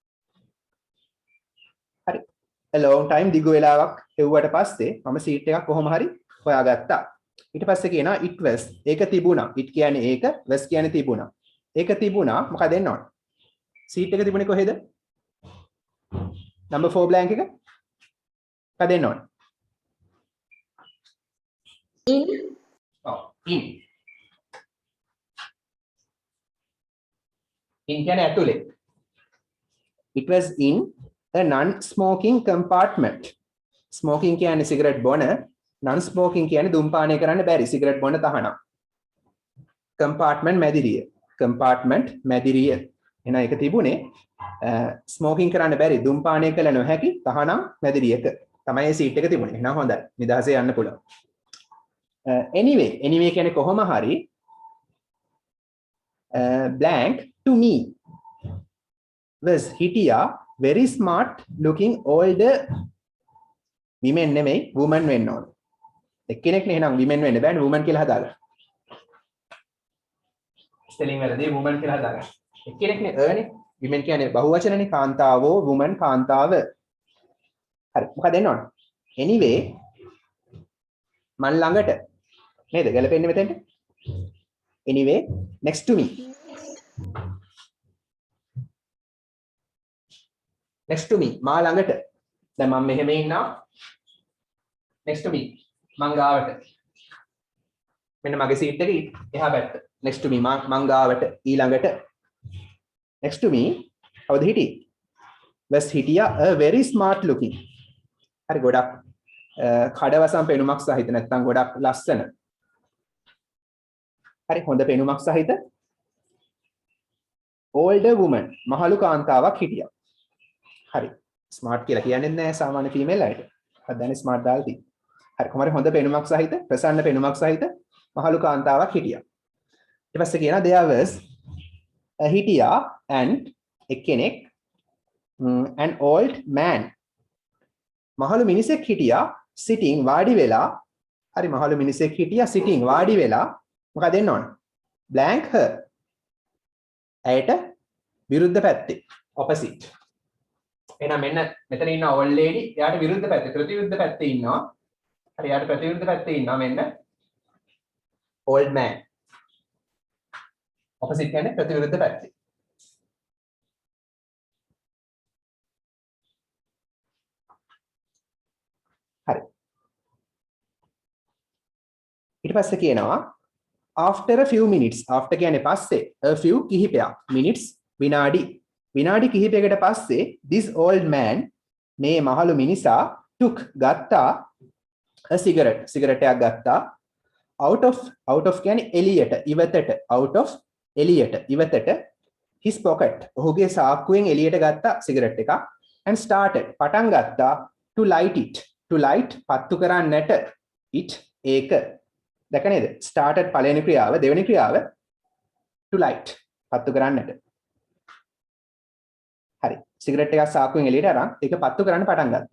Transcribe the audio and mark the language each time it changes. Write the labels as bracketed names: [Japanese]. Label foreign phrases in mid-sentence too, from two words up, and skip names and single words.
[Sinhala] හරි [English] a long time [Sinhala] දිගු වෙලාවක් හෙව්වට පස්සේ මම සීට් එකක් කොහොම හරි හොයාගත්තා ඊට පස්සේ කියනවා [English] it was [Sinhala] ඒක තිබුණා it කියන්නේ ඒක was කියන්නේ තිබුණා ඒක තිබුණා මොකද දෙන්න ඕන සීට් එක තිබුණේ කොහෙද number 4 blank එක මොකද දෙන්න ඕන In. [English] in [Sinhala] කියන්නේ ඇතුලේ [English] it was in a non-smoking compartment. [Sinhala] Smoking කියන්නේ සිගරට් බොන, non-smoking කියන්නේ ධූමපානය කරන්න බැරි සිගරට් බොන තහනම්. Compartment මැදිරිය. Compartment මැදිරිය. එහෙනම් ඒක තිබුණේ smoking කරන්න බැරි ධූමපානය කළ නොහැකි තහනම් මැදිරියක. තමයි මේ සීට් එක තිබුණේ. එහෙනම් හොඳයි. නිදහසේ යන්න පුළුවන්. anyway කියන්නේ කොහොම හරි [English] blank to me was [Sinhala] හිටියා [English] very smart looking older women [Sinhala] නෙමෙයි woman වෙන්න ඕන. එක්කෙනෙක් නේ එහෙනම් women වෙන්න බෑනේ woman කියලා හදාගන්න. ස්පෙලිං වලදී woman කියලා හදාගන්න. එක්කෙනෙක් නේ නේ women කියන්නේ බහුවචනනේ කාන්තාවෝ woman කාන්තාව. හරි මොකද දෙන්න ඕන? anyway මන් ළඟට නේද ගැලපෙන්නේ මෙතෙන්ට? [English] anyway next to me next to me [Sinhala] මා ළඟට දැන් මම මෙහෙම ඉන්නවා [English] next to me [Sinhala] මං ගාවට මෙන්න මගේ සීට් එකේ එහා පැත්ත [English] next to me [Sinhala] මං ගාවට ඊළඟට [English] next to me [Sinhala] කවුද හිටියේ was හිටියා [English] a very smart looking [Sinhala] හරි ගොඩක් කඩවසම් පෙනුමක් සහිත නැත්නම් ගොඩක් ලස්සන හරි හොඳ පෙනුමක් සහිත [English] older woman [Sinhala] මහලු කාන්තාවක් හිටියා හරි ස්මාර්ට් කියලා කියන්නේ නැහැ සාමාන්‍ය ෆීමේල් අයට. හරි දැන් ස්මාර්ට් දාලා තියෙනවා. හරි කොහොමද හොඳ පෙනුමක් සහිත ප්‍රසන්න පෙනුමක් සහිත මහලු කාන්තාවක් හිටියා. ඊට පස්සේ කියනවා [English] there was [Sinhala] හිටියා and එක්කෙනෙක් [English] an old man [Sinhala] මහලු මිනිසෙක් හිටියා sitting වාඩි වෙලා හරි මහලු මිනිසෙක් හිටියා sitting වාඩි වෙලා මොකද දෙන්න ඕන? [English] blank her [Sinhala] ඇයට විරුද්ධ පැත්තේ opposite එහෙනම් මෙන්න මෙතන ඉන්න [English] old lady [Sinhala] එයාට විරුද්ධ පැත්තේ ප්‍රතිවිරුද්ධ පැත්තේ ඉන්නවා. හරි එයාට ප්‍රතිවිරුද්ධ පැත්තේ ඉන්නවා මෙන්න [English] old man. [Sinhala] opposite කියන්නේ ප්‍රතිවිරුද්ධ පැත්තේ. හරි. ඊට පස්සේ කියනවා [English] after a few minutes [Sinhala] after කියන්නේ පස්සේ [English] a few [Sinhala] කිහිපයක් minutes විනාඩි කිහිපයකට පස්සේ [English] this old [Sinhala] man මේ මහලු මිනිසා took ගත්තා [English] a cigarette [Sinhala] එකක් ගත්තා [English] out of [Sinhala] කියන්නේ එළියට ඉවතට [English] out of [Sinhala] එළියට ඉවතට [English] his pocket [Sinhala] ඔහුගේ සාක්කුවෙන් එළියට ගත්තා සිගරට් එකක් [English] and started [Sinhala] පටන් ගත්තා [English] to light [Sinhala] පත්තු කරන්නට it ඒක දැක නේද started පළවෙනි ක්‍රියාව දෙවෙනි ක්‍රියාව [English] to light [Sinhala] පත්තු කරන්නට හරි සිගරට් එකක් සාක්කුවෙන් එළියට අරන් ඒක පත්තු කරන්න පටන් ගත්තා.